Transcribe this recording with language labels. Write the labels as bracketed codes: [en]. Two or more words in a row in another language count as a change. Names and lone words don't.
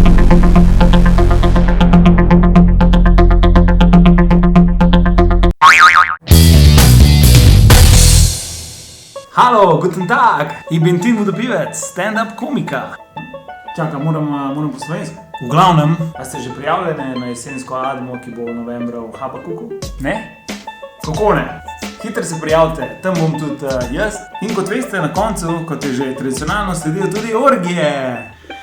[de] Hallo, guten Tag, ich bin Timo der Pivec, [sl] stand-up komika. Čakaj, moram po slovenski. V glavnem, a ste že prijavljeni na jesensko Admo, ki bo novembra v Habakuku? Ne? Kako ne? Hitro se prijavite, tam bom tudi jaz. In kot veste, na koncu, kot je že tradicionalno, sledijo tudi orgije.